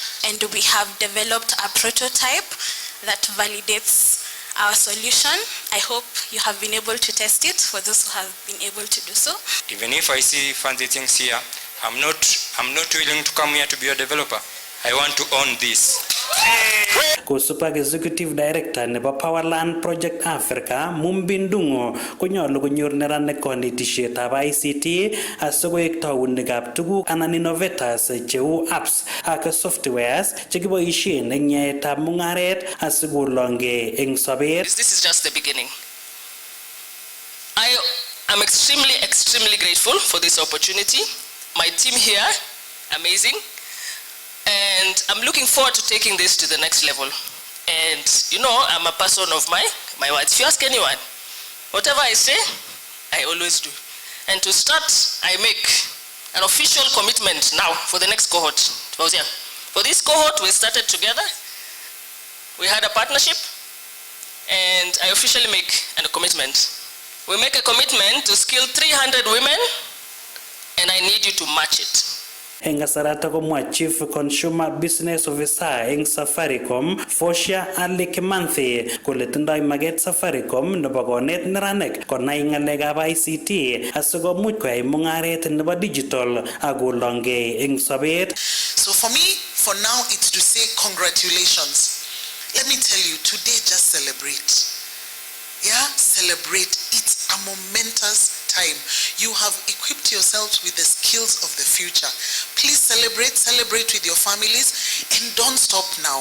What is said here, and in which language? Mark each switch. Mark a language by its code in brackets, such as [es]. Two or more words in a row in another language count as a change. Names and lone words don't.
[en] And we have developed a prototype that validates our solution. I hope you have been able to test it for those who have been able to do so. Even if I see fancy things here, I'm not willing to come here to be a developer. I want to own this. [kln] Kusupak [en] Executive Director [kln] nebo Powerland Project Africa, Mumbi Ndung'o, konyolu konyor neranik konetisietab ICT asikoek taunikab tuguk anan innovators cheu apps ak softwares chekiboisien eng yaetab mung'aret asikolongei eng sobet. [en] This is just the beginning. I am extremely grateful for this opportunity. My team here, amazing. And I'm looking forward to taking this to the next level. And you know, I'm a person of my words. If you ask anyone, whatever I say, I always do. And to start, I make an official commitment now for the next cohort. For this cohort, we started together. We had a partnership, and I officially make a commitment. We make a commitment to skill 300 women, and I need you to match it. [kln] Eng kasarata komwa [en] Chief Consumer Business Officer [kln] eng Safaricom, Fosia Ali Kimanthi, kole tindoi maget Safaricom nebo konet neranik konai ng'alekab ICT asikomuch koyai mung'aret nebo digital akolongei eng sobet. [en] So for me, for now, it's to say congratulations. Let me tell you, today just celebrate. Yeah, celebrate. It's a momentous time. You have equipped yourselves with the skills of the future. Please celebrate with your families, and don't stop now.